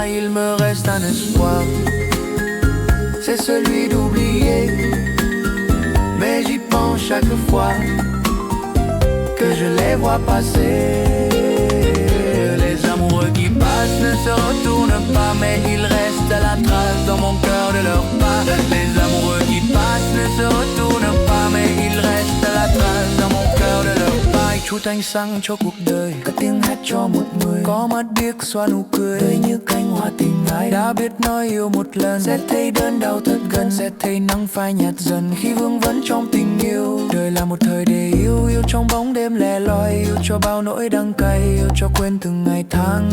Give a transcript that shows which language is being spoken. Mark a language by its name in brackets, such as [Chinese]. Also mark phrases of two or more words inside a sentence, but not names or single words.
[French] Il me reste un espoir, c'est celui d'oublier, mais j'y pense chaque fois que je les vois passer. Les amoureux qui passent ne se retournent pas, mais il reste la trace dans mon cœur de leurs pas. Les amoureux qui passent ne se retournent pas, mais il reste la trace dans mon cœur de leurs pas. [Vietnamese] Chút ánh sáng cho cuộc đời, cất tiếng hát cho một người có mắt biết xóa nụ cười. Đời như cánh hoa tình ai đã biết nói yêu một lần, sẽ thấy đớn đau thật gần, sẽ thấy nắng phai nhạt dần khi vương vấn trong tình yêu. Đời là một thời để yêu, yêu trong bóng đêm lẻ loi, yêu cho bao nỗi đắng cay, yêu cho quên từng ngày tháng.